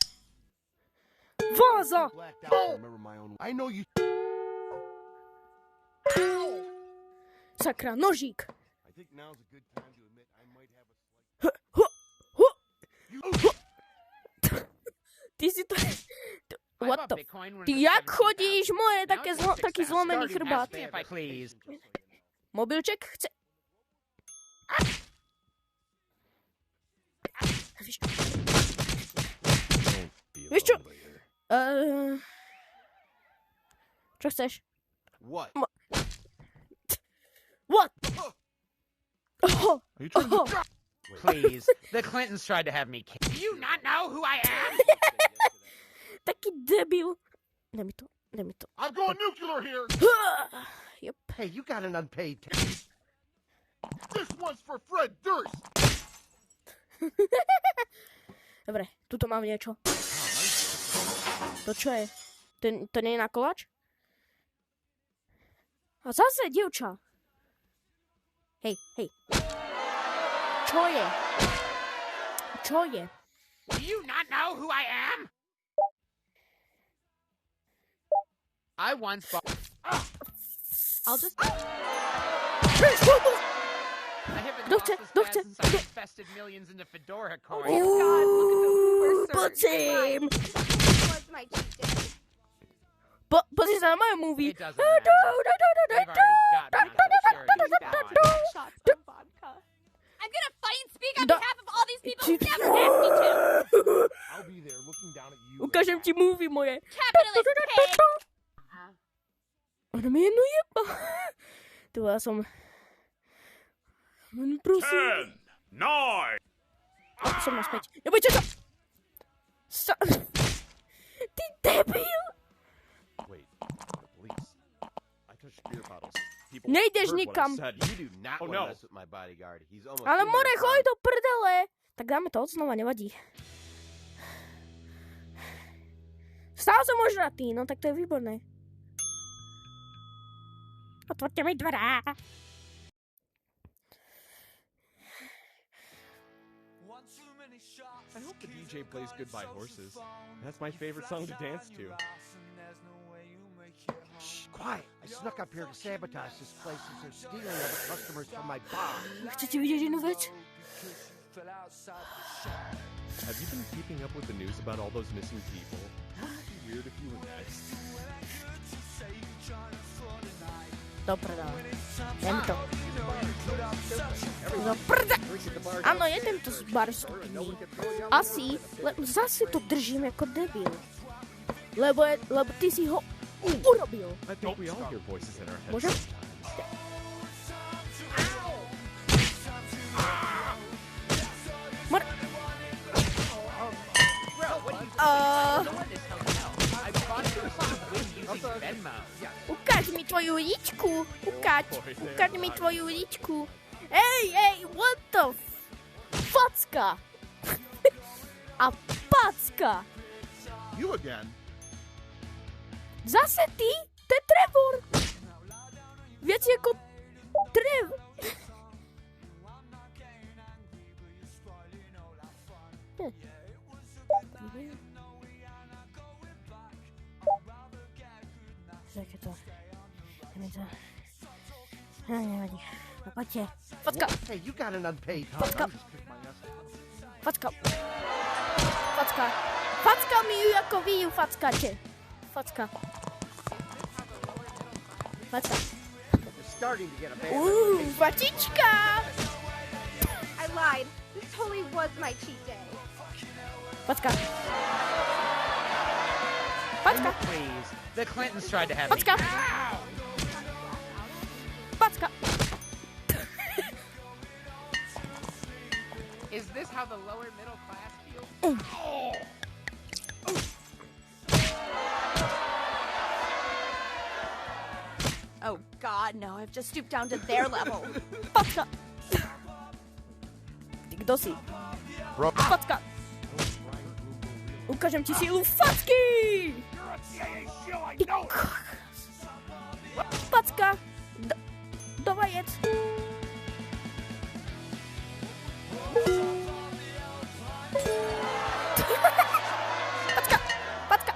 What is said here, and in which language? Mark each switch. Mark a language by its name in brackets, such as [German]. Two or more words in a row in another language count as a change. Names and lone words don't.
[Slovak] Váza! Sakra, nožík. Ty si to... [English] What the... [Slovak] Ty jak chodíš? Moje taký zlomený chrbát. Mobilček chce... Vieš čo? Čo chceš? [English] What? What? Please, the Clintons tried to have me killed. Do you not know who I am? [Slovak] Taký debil. Daj mi to. [English] I'm going nuclear here. Yep. Hey, you got an unpaid This one's for Fred Durst. [Slovak] Dobre, tuto mám niečo. To čo je? To nie je na koláč? A zase, dievča. Hej. Čo je? [English] Do you not know who I am? I once bought... I'll just... I haven't [Slovak] Kto [English] lost [Slovak] chce? [English] as fast since I invested millions into Fedora coins. Oh God, look at the boomer [Czech] Podzim! [English] was my cheat day. [Slovak] Pozri sa na moje movie. [English] It doesn't matter. They've already got me on security. Shots of vodka. I'm gonna fight and speak on behalf of all these people who never asked me to. I'll be there looking down at you. [Slovak] Ukážem ti movie moje. [English] Capitalist pig. [Slovak] Ona mi jednu jeba. Tu ja som... Prosím. 9. Som naspäť. Nebojte sa! Ty debil! [English] Wait, the police. I touched beer bottles. [Slovak] Nejdeš nikam. [English] You do not want to mess with my bodyguard. He's almost... [Slovak] Ale more, choď do prdele. Tak dáme to odznova, nevadí. Stále som ožratý, no tak to je výborné. Otvorte mi dverá. [English] I hope the DJ plays Goodbye Horses. That's my favorite song to dance to. Shh, quiet. I snuck up here to sabotage this place since they're stealing all the customers from my bar. [Slovak] Chcete vidieť jednu vec? [English] Have you been keeping up with the news about all those missing people? Wouldn't it be weird if you were next? [Slovak] Do prdele. Jem to. Do prda! Áno, je tento bar stupný. Asi, zase to držím ako debil. Lebo ty si ho urobil. [English] I think we all hear voices in our heads. [Slovak] Môžem? Ukáž mi tvoju ličku. Ukáž mi tvoju ličku. Ej, [English] what the facka. [Slovak] A packa. [English] You again. [Slovak] Zase ty? To je Trevor. Viac ako Trev. Zake to. Nevadí. No poďte. Facka. [English] Hey, you got an unpaid [Slovak] Facka. Facka mi ju ako vy ju fackáte. Facka. Facka. [English] You're starting to get a bad [Slovak] Fačička! [English] I lied. This totally was my cheat day. [Slovak] Facka. Facka. [English] Please. The Clintons tried to have me. [Slovak] Facka. Facka. [English] Is this how the lower middle class feels? Oh God, no! I've just stooped down to their level. [Slovak] Facka. Ty kto si? Facka. Ukážem ti sílu facky! Ty Facka. Do vajec. Facka. Facka.